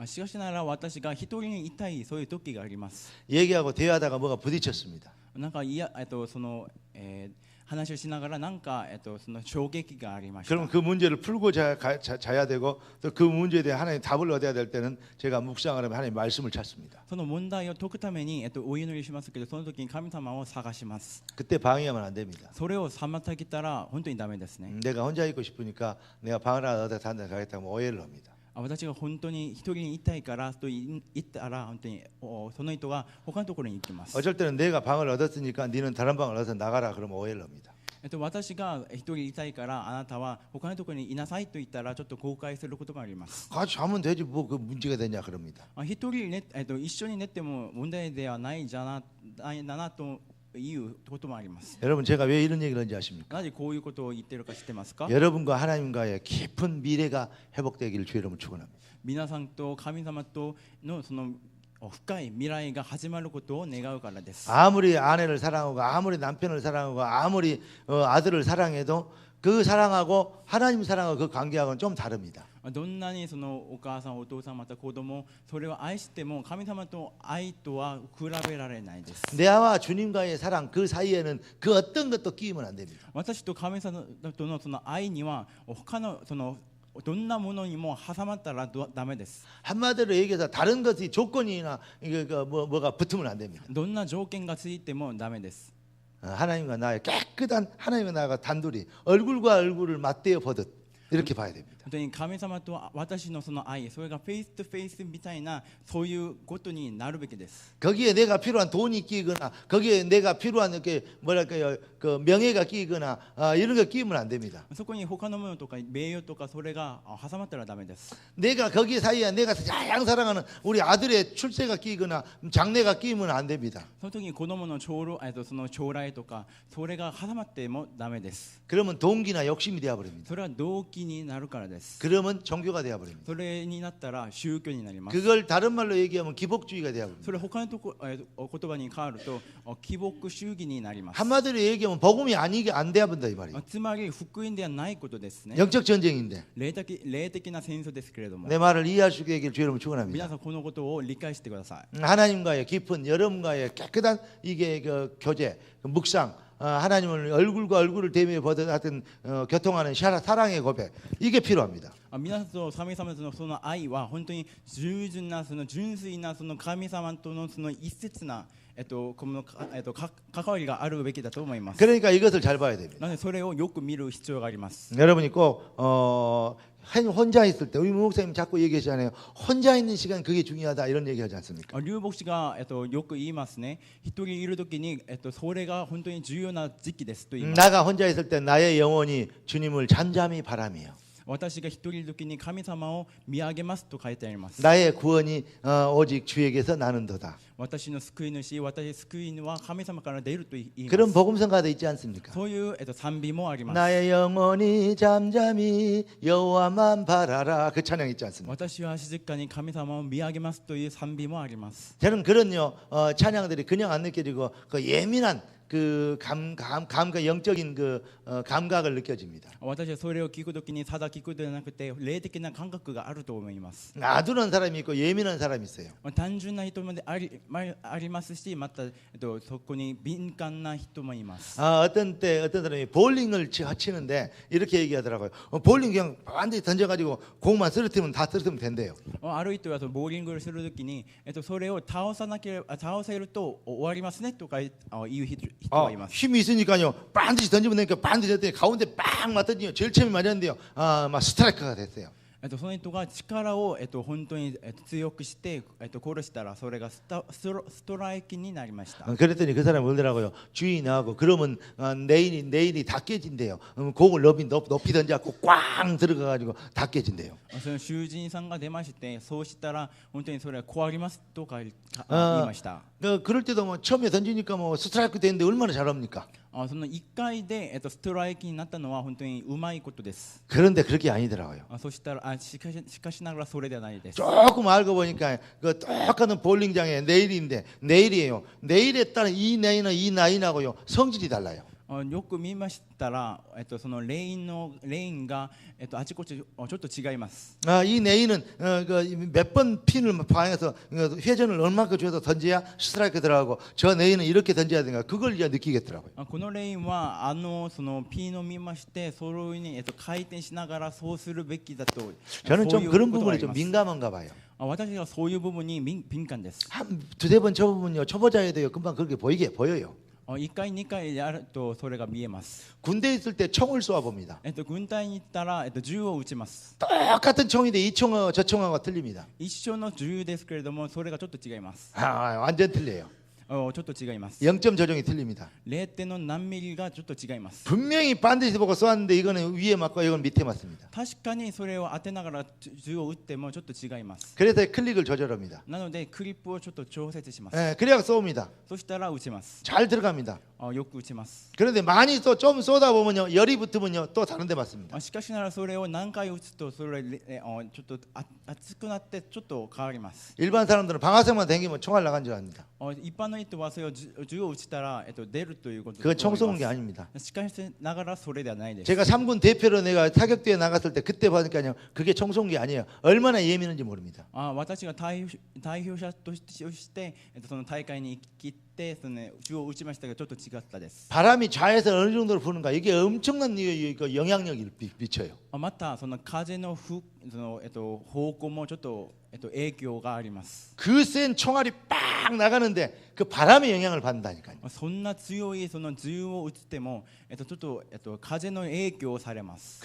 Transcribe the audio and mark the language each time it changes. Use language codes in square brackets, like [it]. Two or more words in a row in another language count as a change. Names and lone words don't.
[ja] しかしながら私が一人にいたいそういう時があります。 [ko] 얘기하고 대화하다가 뭐가 부딪혔습니다. [ja] なんかその話をしながらなんかその衝撃がありました。 [ko] 그럼 그 문제를 풀고 자야 되고 또 그 문제에 대해 하나님 답을 얻어야 될 때는 제가 묵상을 하면 하나님 말씀을 찾습니다. [ja] その問題を解くためにお祈りしますけど、その時に神様を探します。 [ko] 그때 방해하면 안 됩니다. [ja] それを妨げたら本当にダメですね。 [ko] 내가 혼자 있고 싶으니까 내가 방을 하나 얻어 다른 데 가겠다고 오해를 합니다. [ja] 私が本当に一人にいたいからと言ったら本当にその人が他のところに行きます。 [ko] 어쩔 때는 내가 방을 얻었으니까 너는 다른 방을 얻어서 나가라 그러면 오해를 합니다. [ja] 私が一人いたいからあなたは他のところにいなさいと言ったらちょっと後悔することがあります。 [ko] 같이 자면 되지 뭐 그 문제가 되냐 그럽니다. [ja] 一人ね一緒に寝ても問題ではないなということもあります。 [ko] 여러분 제가 왜 이런 얘기를 하는지 아십니까? [ja] なぜこういうことを言っているか知ってますか？ [ko] 여러분과 하나님과의 깊은 미래가 회복되기를 주의 이름으로 축원합니다. [ja] 皆さんと神様とのその深い未来が始まることを願うからです。 [ko] 아무리 아내를 사랑하고 아무리 남편을 사랑하고 아무리 아들을 사랑해도 그 사랑하고 하나님 사랑하고 그 관계하고는 좀 다릅니다. [ja] どんなにそのお母さんお父さんまた子供それを愛しても神様と愛とは比べられないです。 [ko] 내와 주님과의 사랑 그 사이에는 그 어떤 것도 끼면 안 됩니다. [ja] 私と神様とのその愛には他のそのどんなものにも挟まったらダメです。 [ko] 한마디로 얘기해서 다른 것이 조건이나 이게 뭐가 붙으면 안 됩니다. [ja] どんな条件がついてもダメです。 [ko] 하나님과 나의 깨끗한 하나님과 나가 단둘이 얼굴과 얼굴을 맞대어 보듯 이렇게 봐야 됩니다. [ja] 本当に神様と私のその愛、それがフェイスとフェイスみたいなそういうことになるべきです。 [ko] 거기에 내가 필요한 돈이 끼거나 거기에 내가 필요한 이렇게 뭐랄까요 그 명예가 끼거나 이런 거 끼면 안 됩니다. [ja] そこに他のものとか名誉とかそれが挟まったらダメです。 [ko] 내가 거기 사이에 내가 가장 사랑하는 우리 아들의 출세가 끼거나 장래가 끼면 안 됩니다. [ja] その時に子供のその将来とかそれが挟まってもダメです。 [ko] 그러면 동기나 욕심이 되어 버립니다. [ja] それは動機になるからです。 [ko] 그러면 종교가 되어 버립니다. [ja] それになったら宗教になります。 [ko] 그걸 다른 말로 얘기하면 기복주의가 되어 [ja] そ [ko] 버립니다. [ja] れ他のとこ言葉に変わると帰牧主義になります。 [ko] 한마디로 얘기하면 복음이 아니게 안 돼야 본다 이 말이에요. [ja] つまり福音ではないことですね。 [ko] 영적 전쟁인데 [ja] 霊的な戦争ですけれども、 [ko] 내 말을 이해할 수 있게 주의 이름으로 [ja] 皆 [ko] 축원합니다. [ja] さんこのことを理解してください。 [ko] 하나님과의 깊은 여러분과의 깨끗한 이게 그 교제, 그 묵상 하나님을 얼굴과 얼굴을 대며 하여튼 교통하는 사랑의 고백 이게 필요합니다. [ja] 皆と神様とのその愛は本当に従順なその純粋なその神様とのその一節なこの関わりがあるべきだと思います。 [ko] 그러니까 이것을 잘 봐야 됩니다. [ja] なのでそれをよく見る必要があります。 [ko] 여러분이 꼭 혼자 있을 때 우리 목사님 자꾸 얘기하잖아요. 혼자 있는 시간 그게 중요하다 이런 얘기하지 않습니까? [ja] 劉牧師がよく言いますね。一人いるときにそれが本当に重要な時期ですと言います。 [ko] 나가 혼자 있을 때 나의 영혼이 주님을 잠잠히 바라며 [ja] 私が一人いるときに神様を見上げますと書いてあります。 [ko] 나의 구원이 오직 주에게서 나는도다. [ja] 私の救い主、私救い主は神様から出ると言います。 [ko] 그런 복음성가도 있지 않습니까? [ja] そういう賛美もあります。 [ko] 나의 영혼이 잠잠히 여호와만 바라라 그 찬양 있지 않습니까? [ja] 私は静かに神様を見上げますという賛美もあります。 [ko] 저는 그런 찬양들이 그냥 안 느껴지고 그 예민한 그 감각 영적인 그 감각을 느껴집니다. [ja] 私はそれを聞くときにただ聞くではなくて霊的な感覚があると思います。 [ko] 아둔한 사람이 있고 예민한 사람이 있어요. [ja] 単純な人もありますし、またそこに敏感な人もいます。 [ko] 어떤 사람이 볼링을 치는데 이렇게 얘기하더라고요. 볼링 그냥 완전히 던져가지고 공만 쓰러뜨리면 다 쓰러뜨리면 된대요. [ja] ある人はボーリングをするときにそれを倒せると終わりますねとか言う人がいます。 [ko] 힘이 있으니까요. 반드시 던지면 되니까 반드시 던졌더니 가운데 빵 맞더니요. 제일 처음에 맞았는데요. 막 스트라이커가 됐어요. [ja] その人が力を本当に強くして殺したらそれがストライキになりました。 [ko] 그랬더니 그 사람이 그러더라고요. 주인하고 그러면 내일이 다 깨진대요. 공을 높이 던져갖고 꽝 들어가가지고 다 깨진대요. [ja] その囚人さんが出まして、そうしたら本当にそれは壊りますとか言いました。 [ko] 그럴 때도 뭐 처음에 던지니까 뭐 스트라이크 되는데 얼마나 잘합니까? [ja] その1回でストライキになったのは本当にうまいことです。 [ko] 그런데 그렇게 아니더라고요. [ja] そしたらしかしながらそれではないです。 [ko] 조금 알고 보니까 그 똑같은 볼링장에 내일이에요. 내일에 따른 이 나인하고요 성질이 달라요. [ja] よく見ましたら、そのレインが、あちこちちょっと違います。 [ko] 이 내인은 몇 번 핀을 방해해서 회전을 얼마큼 줘서 던져야 스트라이크 들어가고 저 내인은 이렇게 던져야 되는가 그걸 이제 느끼겠더라고요. [ja] このレインはそのピンを見まして、そのように回転しながらそうするべきだと。 [ko] 저는 좀 [ja] そういう [ko] 그런 [ja] ことがあ [ko] 부분이 [ja] り [ko] 좀 [ja] ます。 [ko] 민감한가 봐요. [ja] 私はそういう部分に敏感です。 [ko] 한 두세 번 쳐보면요 초보자에도요 금방 그렇게 보여요. [ja] 1 回2回やるとそれが見えます。 [ko] 군대에 있을 때 총을 쏘아 봅니다. [ja] 軍隊に行ったら、銃を撃ちます。 [ko] 똑같은 총인데 이 총하고 저 총하고 틀립니다. [ja] 一緒の銃ですけれども、それがちょっと違います。 [ko] 완전 틀려요. [ja] ちょっと違います。 [ko] 0점 조정이 틀립니다. [ja] 0 点の何ミリがちょっと違います。 [ko] 분명히 반드시 보고 쏘았는데 이거는 위에 맞고 이건 밑에 맞습니다. [ja] 確かにそれを当てながら銃を撃ってもちょっと違います。 [ko] 그래서 클릭을 조절합니다. [ja] なのでクリップをちょっと調節します。 [ko] 그래야 쏘옵니다. [ja] そしたら撃ちます。 [ko] 잘 들어갑니다. [ja] よく撃ちます。 [ko] 그런데 많이 좀 쏘다 보면요 열이 붙으면요 또 다른 데 맞습니다. [ja] しかしながらそれを何回撃つとそれちょっと熱くなってちょっと変わります。 [ko] 일반 사람들은 방아쇠만 당기면 총알 나간 줄 압니다. [ja] 一般の人はそれを銃を撃ちたら出るということ [ko] 그건 [ja] だと [ko] 총 [ja] 思い [ko] 쏘는 게 [ja] ます。 [ko] 아닙니다. [ja] しかしながらそれではないです。 [ko] 제가 3군 대표로 내가 타격대에 나갔을 때 그때 보니까요 그게 총 쏜 게 아니에요. 얼마나 예민한지 모릅니다. [ja] 私が代表者としてその大会に行きってその銃を撃ちましたがちょっと違ったです。 [ko] 바람이 좌에서 어느 정도로 부는가 이게 엄청난 영향력을 미쳐요. [ja] またその風の方向もちょっと影響があります。 [ko] 그 센 총알이 빡 나가는데 그 바람의 영향을 받는다니까요. [ja] そんな強いその銃を撃ってもちょっと風の影響をされます。